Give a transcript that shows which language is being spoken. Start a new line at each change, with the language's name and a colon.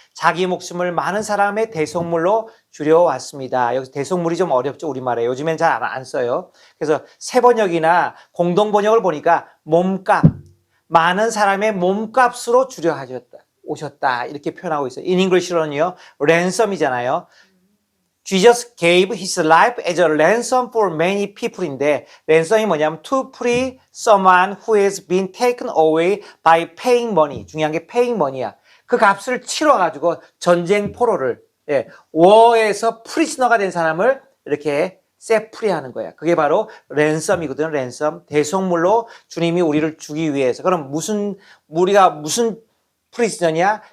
Korean: 자기 목숨을 많은 사람의 대속물로 주려 왔습니다. 여기서 대속물이 좀 어렵죠, 우리말에. 요즘엔 잘 안 써요. 그래서 새번역이나 공동번역을 보니까 몸값, 많은 사람의 몸값으로 주려 오셨다. 이렇게 표현하고 있어요.
English: In English로는요, ransom이잖아요. Jesus gave his life as a ransom for many people인데,
Korean: ransom이 뭐냐면
English: to free someone who has been taken away by paying money.
Korean: 중요한 게
English: paying money
Korean: 야. 그 값을 치러가지고 전쟁 포로를, 워에서 프리즈너가 된 사람을 이렇게 세프리하는 거야. 그게 바로 랜섬이거든. 랜섬. 대속물로 주님이 우리를 주기 위해서. 그럼 우리가 무슨 프리즈너냐?